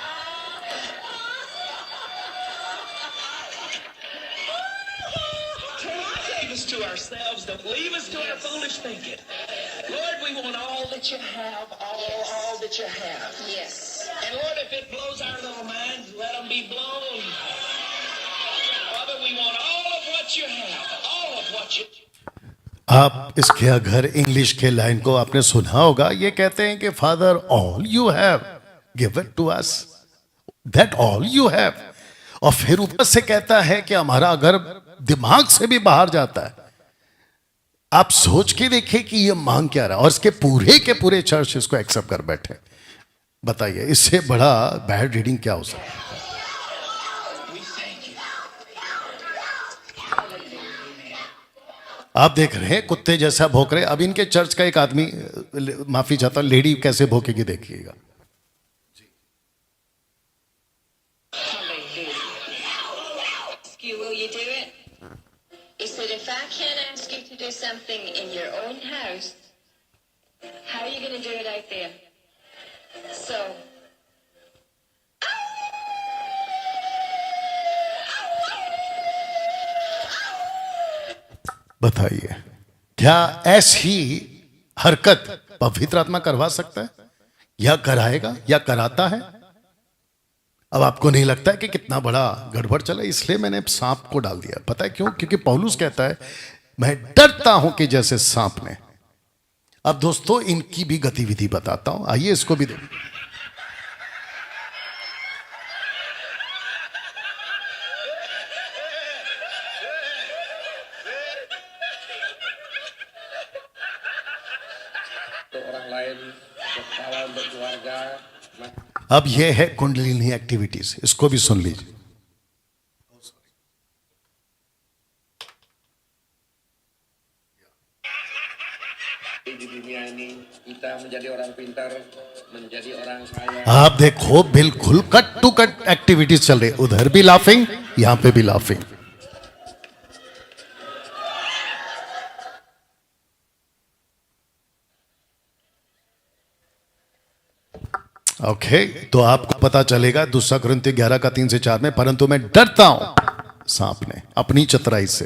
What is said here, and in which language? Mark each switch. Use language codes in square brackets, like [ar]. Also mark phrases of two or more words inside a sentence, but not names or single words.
[en] Leave us to ourselves. Don't leave us to our foolish thinking. Lord, we want all that you have, all that you have. Yes. And Lord, if it blows our little minds, let them be blown. Father, we want all of what you have, all of what you. [hi] आप इसके अगर इंग्लिश के लाइन को आपने सुना होगा, ये कहते हैं कि [en] Father all you have give it to us, that all you have. [hi] और फिर ऊपर से कहता है कि हमारा अगर दिमाग से भी बाहर जाता है, आप सोच के देखिए कि ये मांग क्या रहा, और इसके पूरे के पूरे चर्च इसको एक्सेप्ट कर बैठे। बताइए इससे बड़ा [en] bad reading [hi] क्या हो सकता है? आप देख रहे हैं कुत्ते जैसा भौंक रहे। अब इनके चर्च का एक आदमी, माफी चाहता हूं, लेडी कैसे भौंकेगी देखिएगा। [en] Will you do it? He said, if I can't ask you to do something in your own house, how are you going to do it out there? So, [hi] बताइए क्या ऐसी हरकत पवित्र आत्मा करवा सकता है, या कराएगा, या कराता है? अब आपको नहीं लगता है कि कितना बड़ा गड़बड़ चला? इसलिए मैंने सांप को डाल दिया। पता है क्यों? क्योंकि पौलुस कहता है मैं डरता हूं कि जैसे सांप ने। अब दोस्तों इनकी भी गतिविधि बताता हूं, आइए इसको भी देखिए। [id] Orang lain berkala untuk keluarga. [hi] अब यह है कुंडलिनी एक्टिविटीज, इसको भी सुन लीजिए। [id] Di dunia ini kita menjadi orang pintar, menjadi orang kaya. [hi] आप देखो बिल्कुल [en] cut to cut [hi] एक्टिविटीज चल रही है, उधर भी लाफिंग, यहां पे भी लाफिंग। ओके तो आपको पता चलेगा दूसरा कुरिन्थियों 11 का 3 से 4 में, परंतु मैं डरता हूं सांप ने अपनी चतुराई से।